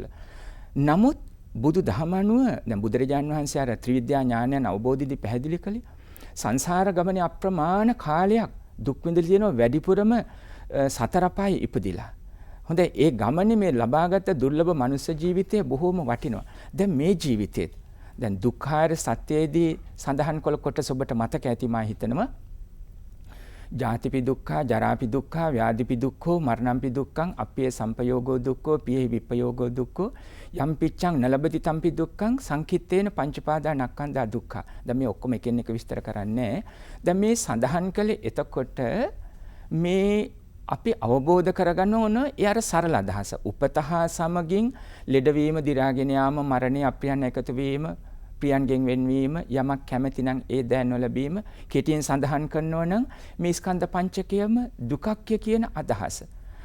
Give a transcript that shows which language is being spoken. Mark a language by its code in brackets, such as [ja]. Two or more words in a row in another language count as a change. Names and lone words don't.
[si] නමුත් බුදු දහම අනුව දැන් බුදුරජාණන් වහන්සේ අර ත්‍රිවිද්‍යා ඥානයන් අවබෝධයේදී පැහැදිලි කළේ සංසාර ගමනේ අප්‍රමාණ කාලයක් දුක් විඳලා තියෙනවා, වැඩිපුරම සතර පායි ඉපදිලා. හොඳයි, ඒ ගමනේ මේ ලබාගත් දුර්ලභ මනුෂ්‍ය ජීවිතය බොහොම වටිනවා. දැන් මේ ජීවිතේත් දැන් දුක්ඛාර සත්‍යයේදී සඳහන් කළ කොටස ඔබට මතක ඇති මා හිතනවා. [pi] ජාතිපි දුක්ඛා, ජරාපි දුක්ඛා, ව්‍යාධිපි දුක්ඛෝ, මරණම්පි දුක්ඛං, අප්පේ සම්පයෝගෝ දුක්ඛෝ, පියෙහි විපයෝගෝ දුක්ඛෝ, යම් පිච්ඡං නලබති තම්පි දුක්ඛං, සංකිට්ඨේන පංචපාදා නක්ඛන්දා දුක්ඛා. [si] දැන් මේ ඔක්කොම එකින් එක විස්තර කරන්නේ. දැන් මේ සඳහන් කළේ එතකොට මේ අපි අවබෝධ කරගන්න ඕන ඒ අර සරල අදහස. උපතහා සමගින් ලෙඩවීම, දි รา ගෙන යාම, මරණය, අප්‍රියයන් එකතු වීම, ප්‍රියන්ගෙන් වෙන්වීම, යමක් කැමැති නම් ඒ දෑ නොලැබීම, කෙටියෙන් සඳහන් කරනවා නම් මේ ස්කන්ධ පංචකයම දුකක්ය කියන අදහස.